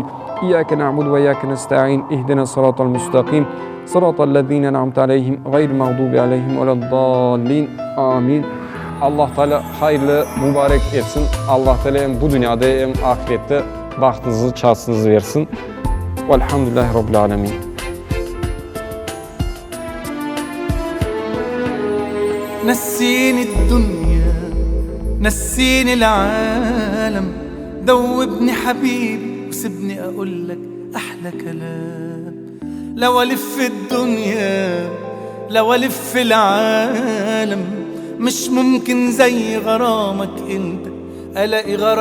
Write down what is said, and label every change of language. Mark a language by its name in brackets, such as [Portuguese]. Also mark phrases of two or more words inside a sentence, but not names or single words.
[Arabic] إياك نعبد وإياك نستعين. اهدنا الصراط المستقيم. صراط الذين أنعمت عليهم. غير المغضوب عليهم ولا الضالين. Amin. [Turkish] Allah Teala hayırlı, mübarek etsin. Allah Teala hem bu dünyada hem ahirette bahtınızı, şansınızı versin. [Arabic] والحمد لله رب العالمين. نسيني الدنيا نسيني العالم دوبني حبيبي وسيبني أقولك أحلى كلام لو ألف الدنيا لو ألف العالم مش ممكن زي غرامك انت ألاقي